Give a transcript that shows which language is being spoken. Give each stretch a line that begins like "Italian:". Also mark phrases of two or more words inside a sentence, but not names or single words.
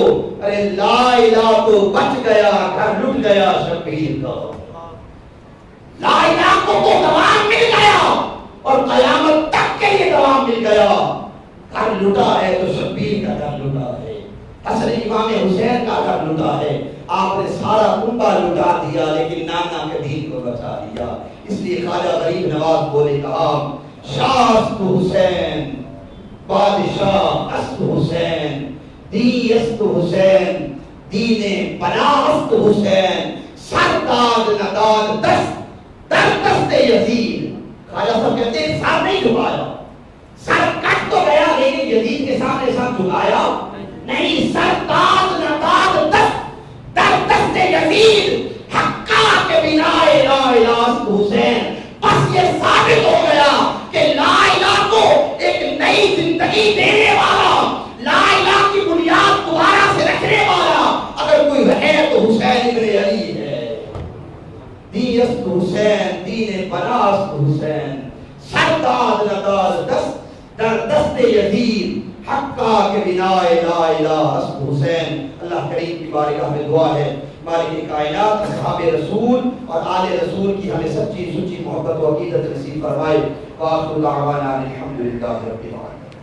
Urdu: ارے
Arabic: لا الہ
Urdu: تو بچ گیا، گھر لٹ گیا شبیر کا،
Arabic: لا الہ
Urdu: کو تو دوام مل گیا اور قیامت تک کے لیے دوام مل گیا۔ گھر لٹا ہے تو شبیر کا گھر لٹا ہے، حسن امام حسین کا گھر لٹا ہے۔ آپ نے سارا کنبہ لٹا دیا لیکن نانا کے دین کو بچا دیا۔ اس لیے خواجہ غریب نواز بولے کہا
Persian: شاہ است حسین بادشاہ است حسین، دی است حسین دین پناہ است حسین، سرداد نداد دست در دست یزید۔
Urdu: خواجہ صاحب کہتے ہیں سر نہیں جھکایا، سر کٹ تو گیا لیکن یزید کے سامنے سر جھکایا نہیں۔
Persian: سرداد نداد دست در دست یزید، حقا کے بنا
Arabic: لا الہ
Persian: است حسین۔
Urdu: بس یہ ثابت ہو گیا کہ
Arabic: لا الہ
Urdu: کو ایک نئی زندگی دینے والا،
Arabic: لا الہ
Urdu: کی بنیاد دوبارہ سے رکھنے والا اگر کوئی ہے تو حسین ابن علی ہے۔
Persian: دی است حسین دین پناہ است حسین، سرداد نداد دست در دست یزید، حقا کے بنا
Arabic: لا الہ
Persian: است حسین۔
Urdu: اللہ کریم کی بارگاہ میں دعا ہے مالک کائنات اصحاب رسول اور آل رسول کی ہمیں سچی محبت و عقیدت نصیب فرمائے۔
Arabic: وآخر دعوانا الحمدللہ رب العالمین۔